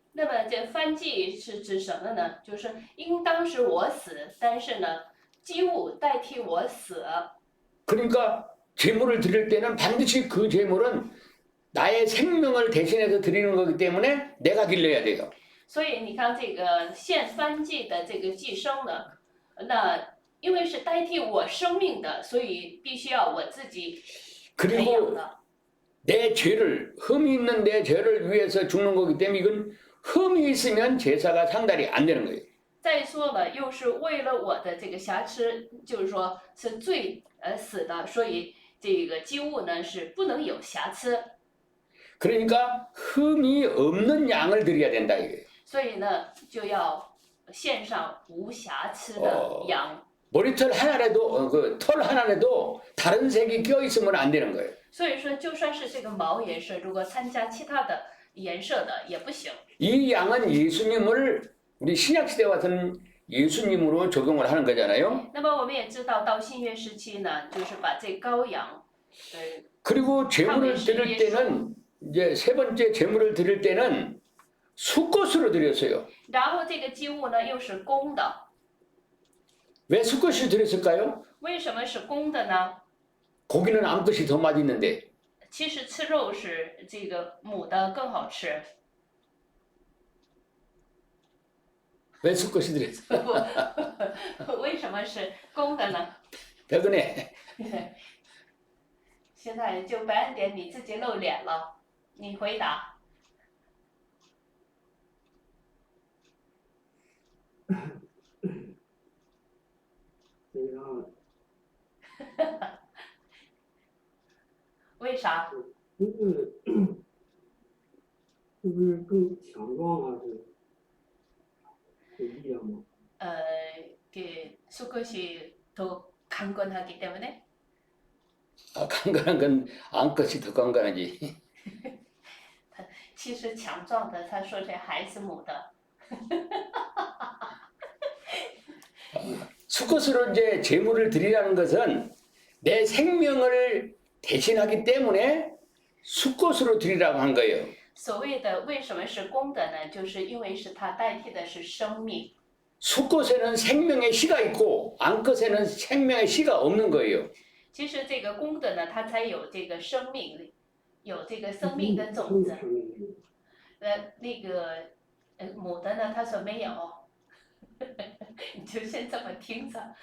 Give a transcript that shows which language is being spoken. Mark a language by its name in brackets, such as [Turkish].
[Chinese] 那么这燔祭是指什么呢？就是应当是我死，但是呢，祭物代替我死。 [Korean] 그러니까 제물을 드릴 때는 반드시 그 제물은 나의 생명을 대신해서 드리는 거기 때문에 내가 길러야 돼요. [Chinese] 所以你看这个献燔祭的这个祭牲呢，那因为是代替我生命的，所以必须要我自己培养 [Korean] 그리고 [Chinese] 的。 [Korean] 내 죄를 흠이 있는 내 죄를 위해서 죽는 거기 때문에 이건 흠이 있으면 제사가 상달이 안 되는 거예요. [Chinese] 再说了，又是为了我的这个瑕疵，就是说是罪死的，所以这个祭物呢是不能有瑕疵， [Korean] 그러니까 흠이 없는 양을 드려야 된다 이거예요. [Chinese] 所以呢就要献上无瑕疵的羊。 [Korean] 머리털 하나라도 그 털 하나라도 다른 색이 껴 있으면 안 되는 거예요. [Chinese] 所以说，就算是这个毛也是，如果参加其他的颜色的也不行。 [Korean] 이 양은 예수님을 우리 신약 시대 와서는 예수님으로 적용을 하는 거잖아요. [Chinese] 那么我们也知道，到新约时期呢，就是把这羔羊， [Korean] 그리고 제물을 드릴 때는 이제 세 번째 제물을 드릴 때는 수컷으로 드렸어요. [Chinese] 然后这个祭物呢又是公的。 [Korean] 왜 수컷이 드렸을까요? [Chinese] 为什么是公的呢？ [Korean] 고기는 암컷이 더 맛있는데 [Chinese] 其实吃肉是这个母的更好吃。 [Korean] 왜 수컷이 드렸어? [Chinese] 为什么是公的呢？ [Korean] 백은혜 [Chinese] 现在就白恩典你自己露脸了，你回答。为啥？是不是更强壮啊？是有力量吗？ [Korean] 그 수컷이 더 강건하기 때문에. 아, 강간한 건 암컷이 더 강간하지. [Chinese] 其实强壮的，他说这还是母的。 [Korean] 수컷으로 이제 제물을 드리라는 것은 내 생명을 대신하기 때문에 수컷으로 드리라고 한 거예요. [Chinese] 所谓的为什么是公的呢？就是因为是它代替的是生命。 [Korean] 수컷에는 생명의 씨가 있고 암컷에는 생명의 씨가 없는 거예요. [Chinese] 其实这个公的呢，它才有这个生命，有这个生命的种子。那个母的呢，他说没有，你就先这么听着。